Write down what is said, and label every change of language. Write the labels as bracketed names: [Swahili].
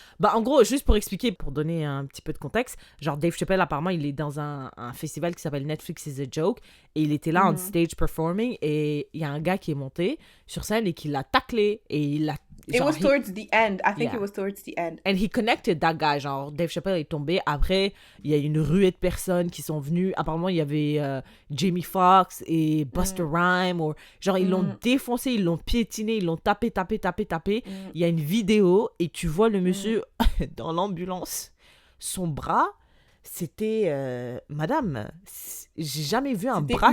[French] Bah, en gros, juste pour expliquer, pour donner un petit peu de contexte, genre Dave Chappelle, apparemment, il est dans un festival qui s'appelle Netflix is a Joke et il était là [English] on stage performing [French] et il y a un gars qui est monté sur scène et qui l'a taclé et il l'a... [English] It was towards the end. I think it was towards the end. And he connected that guy. [French] Genre, Dave Chappelle est tombé. Après, il y a une ruée de personnes qui sont venues. Apparemment, il y avait Jamie Foxx et Busta Rhymes. Genre, ils l'ont défoncé, ils l'ont piétiné, ils l'ont tapé. Il y a une vidéo et tu vois le monsieur dans l'ambulance. Son bras, c'était... Madame, j'ai jamais vu un bras...